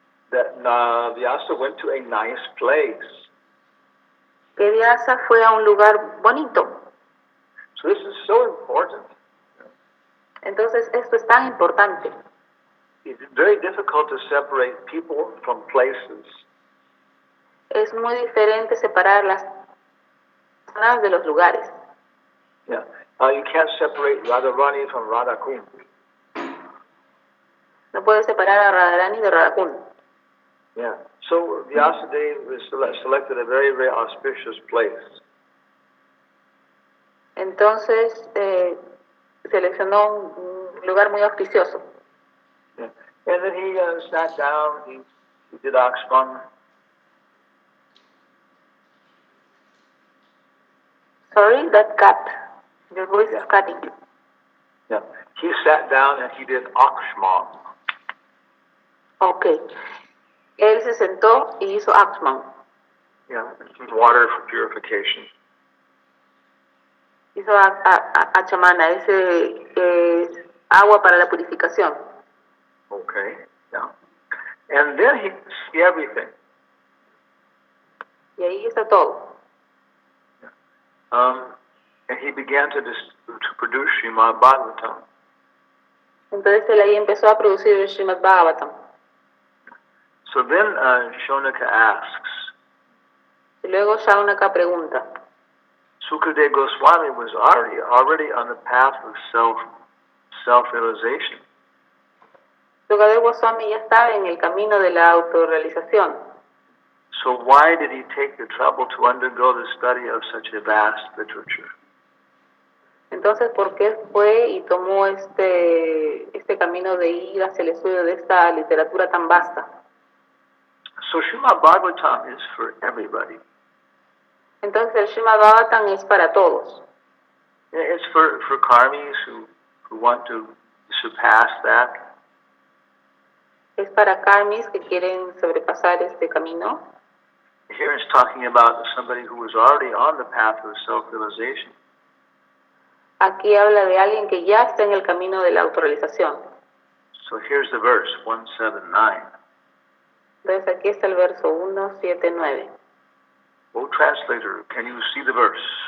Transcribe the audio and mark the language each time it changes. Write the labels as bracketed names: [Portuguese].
[English] that Vyasa went to a nice place. [Spanish] que Vyasa fue a un lugar bonito. [English] So this is so important. [Spanish] Entonces, esto es tan importante. [English] It's very difficult to separate people from places. [Spanish] Es muy diferente separar las personas de los lugares. [English] Yeah. You can't separate Radharani from Radhakund. [Spanish] No puedes separar a Radharani de Radhakund. [English] Yeah. So Vyasadeva selected a very, very auspicious place. [Spanish] Entonces, seleccionó un lugar muy auspicioso. [English] Yeah. And then he sat down, he did Akshman. Sorry, that cut. Your voice is cutting. Yeah. He sat down and he did Akshman. Okay. [Spanish] Él se sentó y hizo Akshman. [English] Yeah. Water for purification. [Spanish] Hizo Achamana, ese es agua para la purificación. [English] Okay. Yeah. And then he see everything. [Spanish] Y ahí está todo. [English] And he began to produce Srimad Bhagavatam. [Spanish] Entonces él ahí empezó a producir el Srimad Bhagavatam. [English] So then Shonaka asks, [Spanish] Y luego Shaunaka pregunta, [English] Sukadeva Goswami was already on the path of self-realization. [Spanish] Sukadeva Goswami ya estaba en el camino de la autorrealización. [English] So why did he take the trouble to undergo the study of such a vast literature? [Spanish] Entonces, ¿por qué fue y tomó este camino de ir hacia el estudio de esta literatura tan vasta? [English] So Srimad Bhagavatam is for everybody. [Spanish] Entonces el Srimad Bhagavatam es para todos. [English] It's for karmis who want to surpass that. [Spanish] Es para karmis que quieren sobrepasar este camino. [English] Here it's talking about somebody who was already on the path of self-realization. [Spanish] Aquí habla de alguien que ya está en el camino de la autorrealización. [English] So here's the verse, 179. [Spanish] Entonces aquí está el verso 179. [English] Oh, translator, can you see the verse?